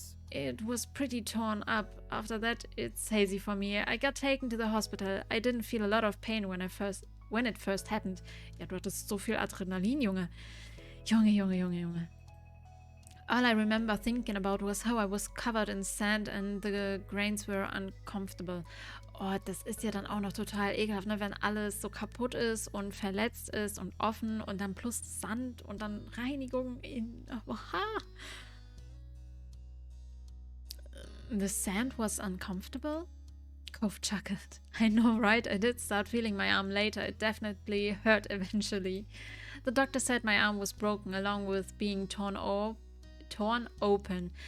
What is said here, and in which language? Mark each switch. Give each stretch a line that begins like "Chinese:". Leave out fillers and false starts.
English: It was pretty torn up. After that, it's hazy for me. I got taken to the hospital. I didn't feel a lot of pain when it first happened.
German: Ja, du hattest so viel Adrenalin, Junge. Junge.
English: All I remember thinking about was how I was covered in sand and the grains were uncomfortable.
German: Oh, das ist ja dann auch noch total ekelhaft, ne? Wenn alles so kaputt ist und verletzt ist und offen und dann plus Sand und dann Reinigung in... Oha.
English: The sand was uncomfortable? Kov chuckled. I know, right? I did start feeling my arm later. It definitely hurt eventually. The doctor said my arm was broken along with being torn open.